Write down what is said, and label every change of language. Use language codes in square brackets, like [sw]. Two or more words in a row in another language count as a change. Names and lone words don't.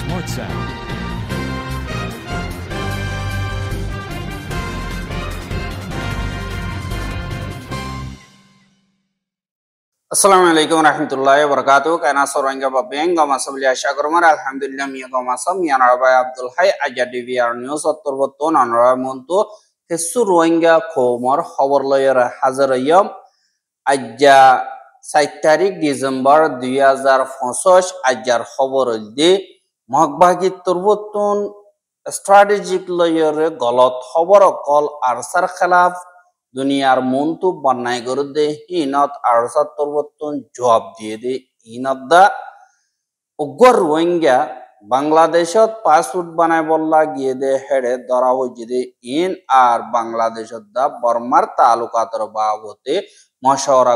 [ar] sound. السلام عليكم ورحمة الله وبركاته. [rhg] Kana soranga babeng gama sabli asha kormar alhamdulillah miya gama sam miya narabay Abdul Hay aja DVR news ottorbotton anara monto kesu rohingya komor খবর লয়ের হাজারয়ম আজ্জা 7 তারিখ ডিসেম্বর 2025 আজ্জার খবর দি মগবাগি তরবতন স্ট্র্যাটেজিক লয়ের গলত খবর কল আরসার খেলাফ দুনিয়ার মন্তু বান্নাই করে দে হিনত আরসার তরবতন জবাব দিয়ে দে হিনত দা উগ্র রোহিঙ্গা বাংলাদেশত পাসপোর্ট বানাই বললা গিয়ে দে হেডে ধরা হয়েছে দে ইন আর বাংলাদেশত দা বর্মার তালুকাতর বাবতে মশওয়ারা